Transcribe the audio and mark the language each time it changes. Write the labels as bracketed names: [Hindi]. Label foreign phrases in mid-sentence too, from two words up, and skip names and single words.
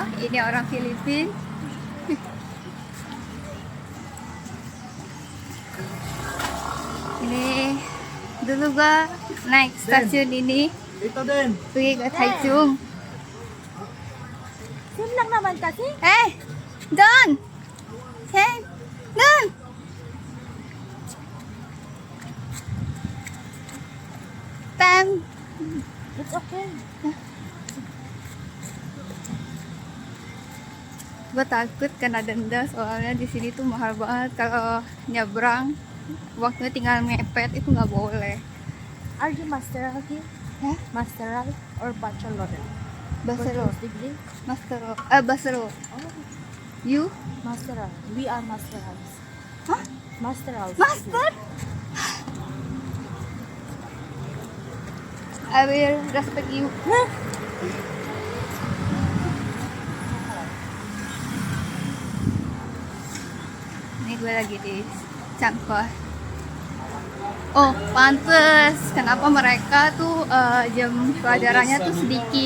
[Indonesian] Ini orang Filipina. Ini dulu gue naik stasiun ini pergi ke Taichung. [Filipino] Sim lang naman kasi. Don! Don! [English] Time! It's okay. [Indonesian] Gue takut kena denda, soalnya di sini tuh mahal banget. Kalau nyebrang waktunya tinggal mepet, itu nggak boleh. [English] Are you master here? Hah? Master or bachelor? Bachelor. Degree? Bachelor. Oh, You? master. We are master. Hah? Master. Master? I will respect you. [Indonesian] Ini gue lagi di Changhua. Oh, pantes kenapa mereka tuh jam pelajarannya tuh sedikit.